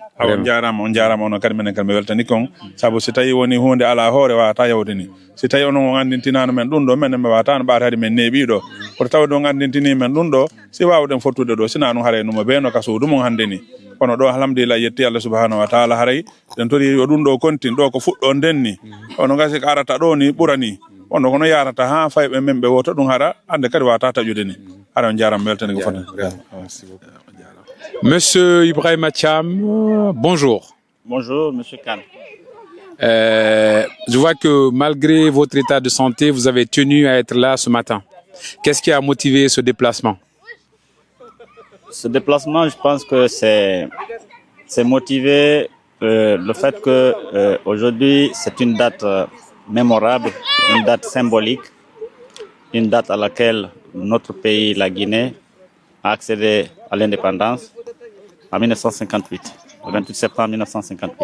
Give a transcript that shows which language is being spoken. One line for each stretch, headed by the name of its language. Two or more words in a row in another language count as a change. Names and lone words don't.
Fula: on jarama ono kadi minen kadi mi weltanike on saabu so tawi woni hunde ala hoore wawata yawde ni si tawi onon on andintinano men ɗum ɗo minen mi wawata no ɓaatade men neeɓi ɗo koto tawde on andintini men ɗum ɗo si wawɗen fottude ɗo sina ɗum haray numo ɓeeno ka suudu mum hannde ni kono ɗo alhamdulillah yetti
Arabic: الله سبحانه وتعالى
Fula: haray ɗen tori yo ɗum ɗo kontin ɗo ko fuɗɗo ndenni ono gasi ko arata ɗo ni ɓurani ono kono yarata ha fayɓe men ɓe wota ɗum hara hande kadi wawata taƴude ni ara on jarama weltani ko fota.
French: Monsieur Ibrahima Thiam, bonjour. Bonjour, Monsieur Khan. Je vois que malgré votre état de santé, vous avez tenu à être là ce matin. Qu'est-ce qui a motivé ce déplacement? Ce déplacement, je pense que c'est motivé le fait que aujourd'hui c'est une date mémorable, une date symbolique, une date à laquelle notre pays, la Guinée, a accédé à l'indépendance en 1958, le 28 septembre 1958.